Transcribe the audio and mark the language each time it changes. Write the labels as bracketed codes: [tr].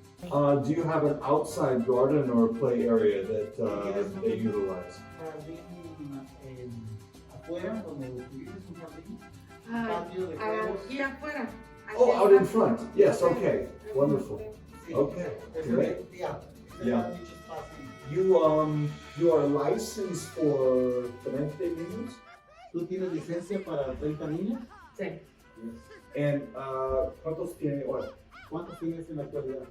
[en] Do you have an outside garden or play area that they utilize? [es] Jardín afuera, donde utilizas un jardín, Ah, patio de juegos. aquí afuera [en] Oh, out in front. Yes, Okay. okay. Wonderful. Okay, great. Yeah. Yeah. You are licensed for 30 niños? [es] ¿Tú tienes licencia para 30 niños? Sí, And ¿cuántos tiene ahora? ¿Cuántos tienes en la actualidad?